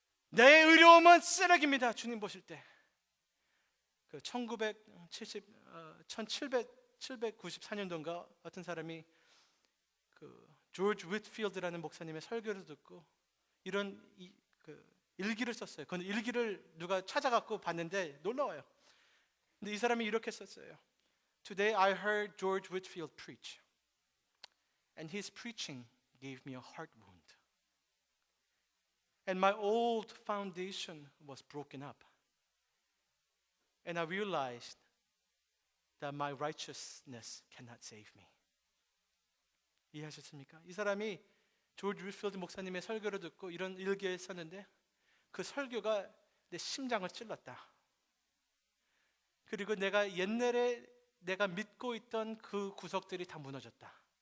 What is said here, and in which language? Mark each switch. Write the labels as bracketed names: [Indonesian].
[Korean] 내 의로움은 쓰레기입니다. 주님 보실 때. 1794년도인가 어떤 사람이 조지 휘트필드라는 목사님의 설교를 듣고 이런 일기를 썼어요. 그 일기를 누가 찾아갖고 봤는데 놀라워요. 근데 이 사람이 이렇게 썼어요. [English] Today I heard George Whitefield preach, and his preaching gave me a heart wound. And my old foundation was broken up. And I realized that my righteousness cannot save me. [Korean] 이해하셨습니까? 이 사람이 조지 휘트필드 목사님의 설교를 듣고 이런 일기에 썼는데 그 설교가 내 심장을 찔렀다. 그리고 내가 옛날에 내가 믿고 있던 그 구석들이 다 무너졌다.